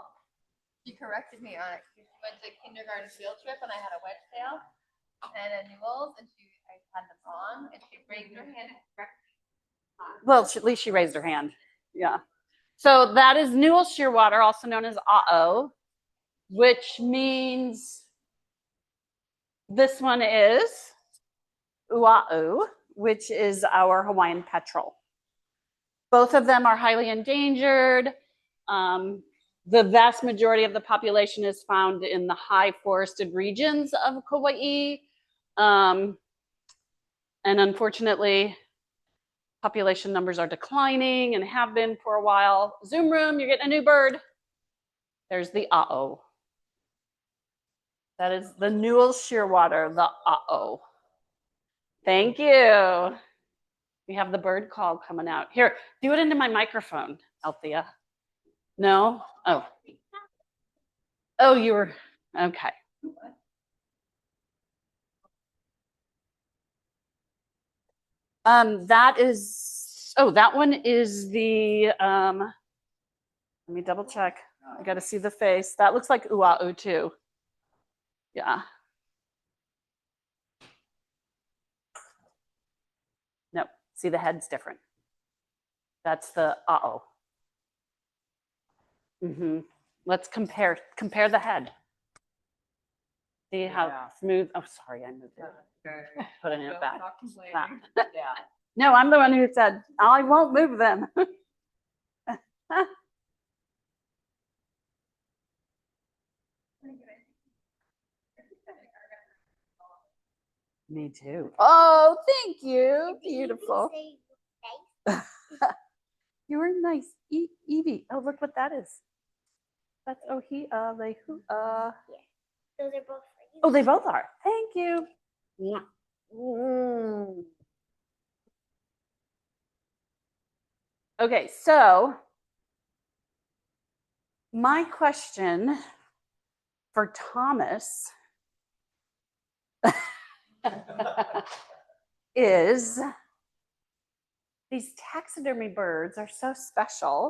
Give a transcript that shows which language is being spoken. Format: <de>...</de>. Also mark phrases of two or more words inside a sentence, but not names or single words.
<en>She corrected me on it. She went to kindergarten field trip and I had a wedgetail and a Newell's and I had them on and she raised her hand and corrected me. Well, at least she raised her hand. Yeah. So that is Newell Shearwater, also known as ʻAʻo, which means this one is ʻŌhiʻa, which is our Hawaiian petrel. Both of them are highly endangered. The vast majority of the population is found in the high forested regions of Kaua'i. And unfortunately, population numbers are declining and have been for a while. Zoom room, you're getting a new bird. There's the ʻaʻo. That is the Newell shearwater, the ʻaʻo. Thank you. We have the bird call coming out. Here, do it into my microphone, Althea. No? Oh. Oh, you were, okay. That is, oh, that one is the, let me double check. I got to see the face. That looks like ʻŌhiʻa too. Yeah. No, see the head's different. That's the ʻaʻo. Let's compare the head. See how smooth, oh, sorry, I moved it. Putting it back. No, I'm the one who said, I won't move them. Me too. Oh, thank you. Beautiful. You were nice. Evie. Oh, look what that is. That's ʻŌhiʻa, lehua. Those are both for you. Oh, they both are. Thank you. Mm. Okay, so my question for Thomas is, these taxidermy birds are so special.</en>